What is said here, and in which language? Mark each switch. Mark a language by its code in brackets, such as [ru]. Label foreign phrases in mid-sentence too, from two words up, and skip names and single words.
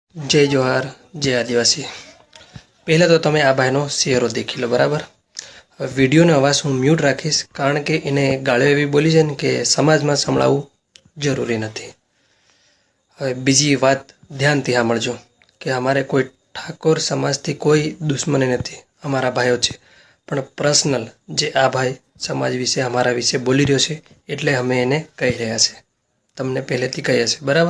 [hi] जय जोहार जय आदिवासी। [gu] પહેલાં તો તમે આ ભાઈનો ચહેરો દેખી લો બરાબર। હવે વિડીયોનો અવાજ હું મ્યુટ રાખીશ કારણ કે એને ગાળો એવી બોલી છે ને કે સમાજમાં સંભળાવવું જરૂરી નથી। હવે બીજી વાત ધ્યાનથી સાંભળજો કે અમારે કોઈ ઠાકોર સમાજથી કોઈ દુશ્મની નથી, અમારા ભાઈઓ છે। પણ પર્સનલ જે આ ભાઈ સમાજ વિશે અમારા વિશે બોલી રહ્યો છે એટલે અમે એને કહી રહ્યા છે, તમને પહેલેથી કહી હશે બરાબર।